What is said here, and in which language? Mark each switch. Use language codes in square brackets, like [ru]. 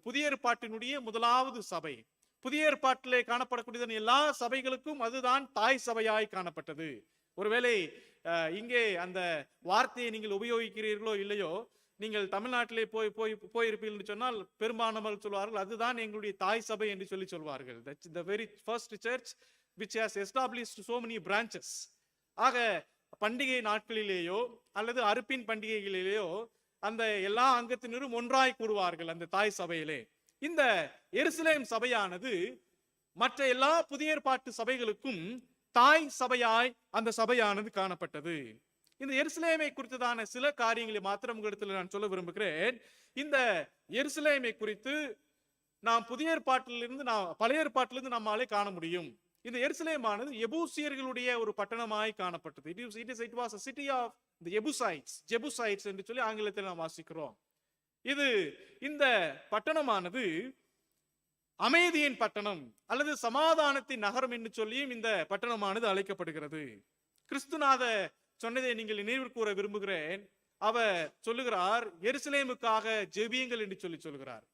[ta] புதிய ஏற்பாட்டினுடைய முதலாவது சபை. புதிய ஏற்பாட்டிலே காணப்படக்கூடியதான எல்லா சபைகளுக்கும் அதுதான் தாய் சபையாய் காணப்பட்டது. ஒருவேளை இங்கே அந்த வார்த்தையை நீங்கள் உபயோகிக்கிறீர்களோ இல்லையோ, நீங்கள் தமிழ்நாட்டிலே போயிருப்பீர்கள் சொன்னால் பெரும்பாலானவர்கள் சொல்வார்கள் அதுதான் எங்களுடைய தாய் சபை என்று சொல்லி சொல்வார்கள். [en] the very first church which has established so many branches. [ta] ஆக பண்டிகை நாட்களிலேயோ அல்லது அறுப்பின் பண்டிகைகளிலேயோ அந்த எல்லா அங்கத்தினரும் ஒன்றாய் கூடுவார்கள் அந்த தாய் சபையிலே. இந்த எருசலேம் சபையானது மற்ற எல்லா புதிய ஏற்பாட்டு சபைகளுக்கும் தாய் சபையாய் அந்த சபையானது காணப்பட்டது. இந்த எருசலேமை குறித்ததான சில காரியங்களை மாத்திரம் உங்களிடத்தில் நான் சொல்ல விரும்புகிறேன். இந்த எருசலேமை குறித்து நாம் புதிய ஏற்பாட்டிலிருந்து பழைய ஏற்பாட்டிலிருந்து நம்மாலே காண முடியும். இந்த எருசலேமானது எபூசியர்களுடைய ஒரு பட்டணமாய் காணப்பட்டது. [en] It was a city of the Jebusites [ta] என்று சொல்லி ஆங்கிலத்தில் நாம் வாசிக்கிறோம். இந்த பட்டணமானது அமைதியின் பட்டணம் அல்லது சமாதானத்தின் நகரம் என்று சொல்லியும் இந்த பட்டணமானது அழைக்கப்படுகிறது. கிறிஸ்துநாத சொன்னதை நீங்கள் நினைவு கூற விரும்புகிறேன். அவர் சொல்லுகிறார், எருசலேமுக்காக ஜெபியுங்கள் என்று சொல்லுகிறார்.